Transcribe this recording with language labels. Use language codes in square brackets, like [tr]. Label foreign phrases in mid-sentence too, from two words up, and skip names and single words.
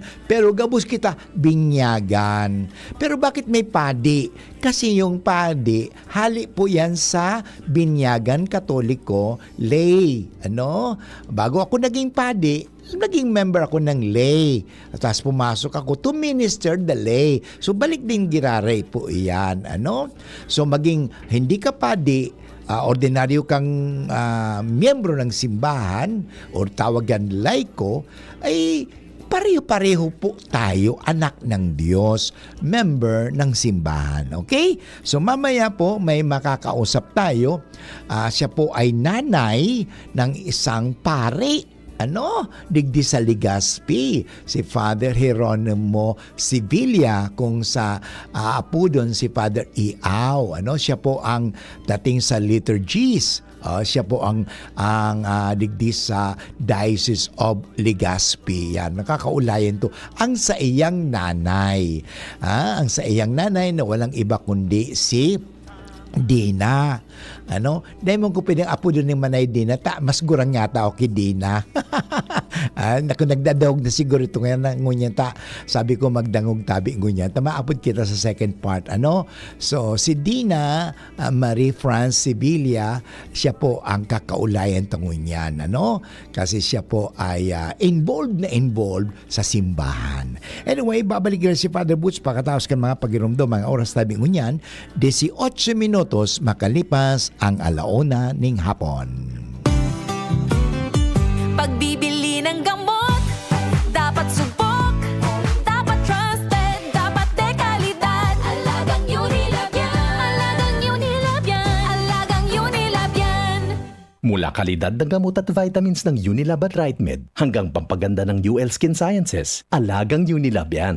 [bik] Pero gabos kita, binyagan. [tl] Pero bakit may padi? Kasi yung padi, hali po yan sa binyagan katoliko lay. Bago ako naging padi, naging member ako ng lay. At tapos pumasok ako [en] to minister the lay. [tl] So balik din giraray po iyan. So maging hindi ka padi, ordinaryo kang miyembro ng simbahan o tawag yan laiko, ay pareho-pareho po tayo anak ng Diyos, member ng simbahan. [en] Okay? [tl] So mamaya po may makakausap tayo. Siya po ay nanay ng isang pare. [bik] Digdi sa Legazpi, si Father Geronimo Sibilia, kung sa apo doon si Father Iao. [tl] Siya po ang dating sa liturgies. Siya po ang digdi sa Diocese of Legazpi. [bik] Yan, nakakaulayan to. Ang sa iyang nanay. [tl] Ang sa iyang nanay na walang iba kundi si Dina. Dahil mo ko pinang apo doon ng Manay Dina, mas gurang yata ako kay Dina. [bik] Naku, nagdadahog na siguro ito ngayon ngunyan ta. Sabi ko magdangog tabi ngunyan. Maapod kita sa second part. So, si Dina Marie France Sibilia, siya po ang kakaulayan tangunyan. [tl] Kasi siya po ay involved sa simbahan. [bik] Anyway, babalik rin si Father Butch pagkatapos kan mga pagirumdo, mga oras tabi ngunyan, 18 minutos makalipas ang alauna ning hapon. [tl] Pagbibili ng gamot, dapat subok, dapat trusted, dapat dekalidad. Alagang Unilab yan, alagang Unilab yan, alagang Unilab yan. Mula kalidad ng gamot at vitamins ng Unilab at RightMed hanggang pampaganda ng UL Skin Sciences, alagang Unilab yan.